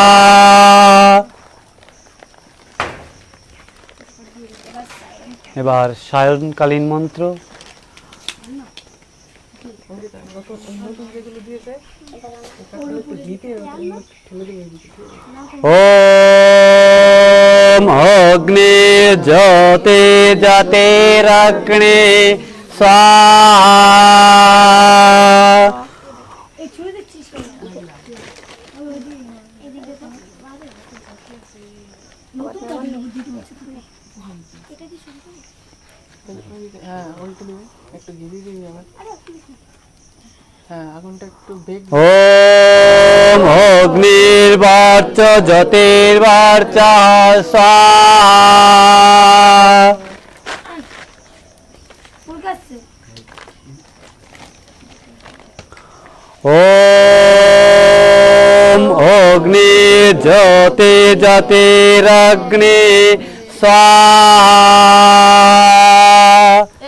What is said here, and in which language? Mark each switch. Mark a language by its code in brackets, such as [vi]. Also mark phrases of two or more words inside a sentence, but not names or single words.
[bn] এবার সায়নকালীন মন্ত্র। নতুন যেগুলো দিয়েছে একটু ঘিতে ঠেলে দেবে এদিকে। [sa] ओम अग्नि ज्योति ज्योतिरग्नि स्वाहा। [bn] হ্যাঁ ওইটা দেবে, একটু ঘি দিয়ে দিবি আমার। হ্যাঁ আগুনটা একটু বেগ [sa] ओम अग्निर्वाच ज्योतिर्वाच स्वाहा। ओम अग्नि ज्योति ज्योतिरग्नि स्वाहा।